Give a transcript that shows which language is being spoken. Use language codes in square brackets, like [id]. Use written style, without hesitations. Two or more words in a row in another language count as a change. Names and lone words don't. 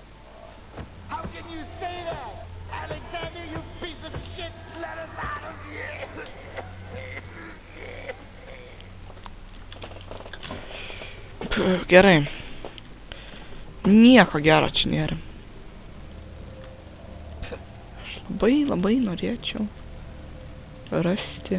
[en] How can you say that? Alexander, you piece of shit! Let us out of here! [lt] Gerai. Nieko gero čia nėra. Aš labai norėčiau rasti.